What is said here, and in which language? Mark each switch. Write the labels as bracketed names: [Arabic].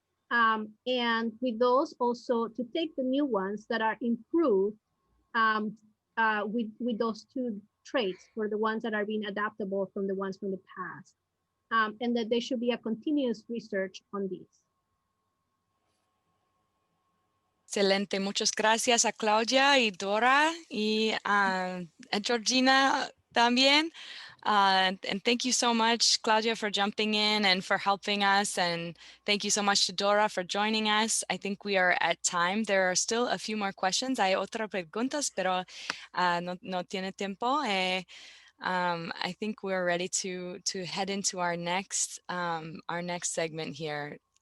[English] And with those also to take the new ones that are improved with those two traits for the ones that are being adaptable from the ones from the past. And that there should be a continuous research on these. [Spanish] Excelente, muchas gracias a Claudia y Dora y a Georgina también. [English] And thank you so much, Claudia, for jumping in and for helping us. And thank you so much to Dora for joining us. I think we are at time. There are still a few more questions. [Spanish] Hay otras preguntas, pero no tiene tiempo. [English] I think we're ready to head into our next segment here.